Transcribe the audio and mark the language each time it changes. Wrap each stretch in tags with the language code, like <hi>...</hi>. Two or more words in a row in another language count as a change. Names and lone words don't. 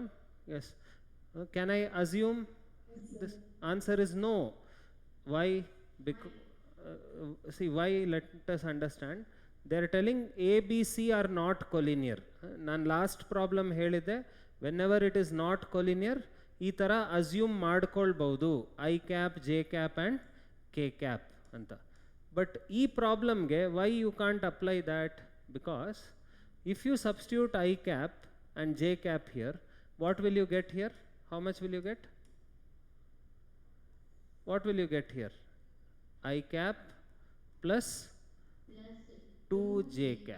<en>Yes. Can I assume this? Answer is no. Why? Because see, why? Let us understand. They are telling A, B, C are not collinear. Nan last problem ಹೇಳಿದೆ, whenever it is not collinear,</en> <kn>ಈ ಥರ</kn> <en>assume ಮಾಡ್ಕೊಳ್ಬಹುದು I cap, J cap and K cap ಅಂತ. But</en> <kn>ಈ ಪ್ರಾಬ್ಲಮ್ಗೆ</kn> <en>why you can't apply that? Because if you substitute I cap and J cap here, what will you get here? How much will you get? What will you get here? I cap plus 2J cap.</en>